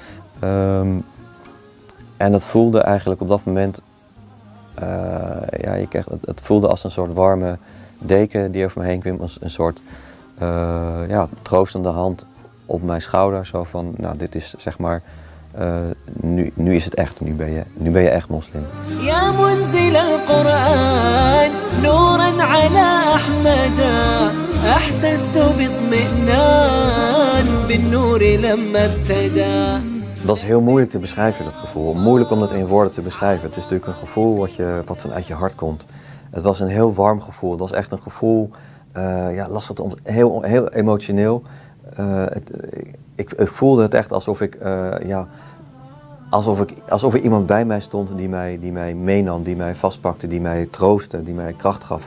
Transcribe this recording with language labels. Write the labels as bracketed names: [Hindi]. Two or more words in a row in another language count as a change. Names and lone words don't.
[Dutch] En het voelde eigenlijk op dat moment, het voelde als een soort warme deken die over me heen kwam, als een soort troostende hand op mijn schouder. Zo van, nou dit is zeg maar, nu is het echt, nu ben je echt moslim. [Arabic] يا منزل القرآن، نورا على أحمدا، أحسست بطمأنينة، بنور لما ابتدا. [Dutch] Dat is heel moeilijk te beschrijven, dat gevoel. Moeilijk om dat in woorden te beschrijven. Het is natuurlijk een gevoel wat vanuit je hart komt. Het was een heel warm gevoel. Het was echt een gevoel, heel emotioneel. Ik voelde het echt alsof er iemand bij mij stond die mij meenam, die mij vastpakte, die mij troostte, die mij kracht gaf.